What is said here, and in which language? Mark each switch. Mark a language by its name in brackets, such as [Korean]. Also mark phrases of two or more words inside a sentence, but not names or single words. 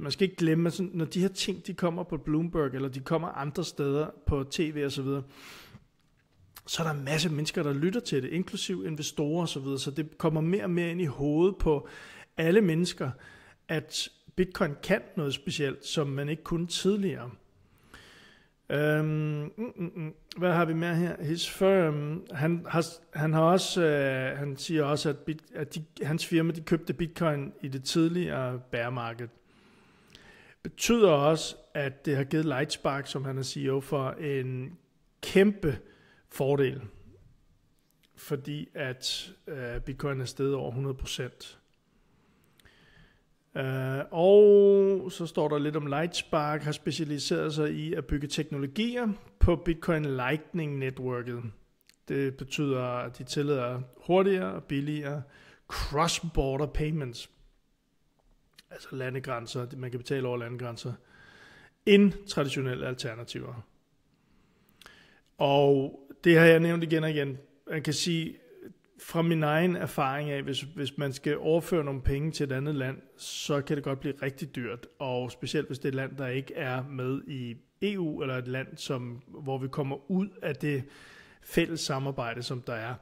[Danish] Man skal ikke glemme, at når de her ting, de kommer på Bloomberg, eller de kommer andre steder på tv og så videre, så er der en masse mennesker, der lytter til det, inklusiv investorer og så videre, så det kommer mere og mere ind i hovedet på alle mennesker, at Bitcoin kan noget specielt, som man ikke kunne tidligere. Hvad har vi med her? [English] His firm, [Danish] han siger også, at hans firma, de købte Bitcoin i det tidligere [English] bear market. [Danish] Betyder også, at det har givet Lightspark, som han er CEO for, en kæmpe fordel, fordi at Bitcoin er steget over 100%. Og så står der lidt om Lightspark har specialiseret sig i at bygge teknologier på Bitcoin Lightning-netværket. Det betyder, at de tillader hurtigere og billigere [English] cross-border payments, [Danish] altså landegrænser, man kan betale over landegrænser, end traditionelle alternativer. Og det har jeg nævnt igen og igen. Man kan sige, fra min egen erfaring af, hvis man skal overføre nogle penge til et andet land, så kan det godt blive rigtig dyrt, og specielt hvis det er et land, der ikke er med i EU, eller et land, hvor vi kommer ud af det fælles samarbejde, som der er.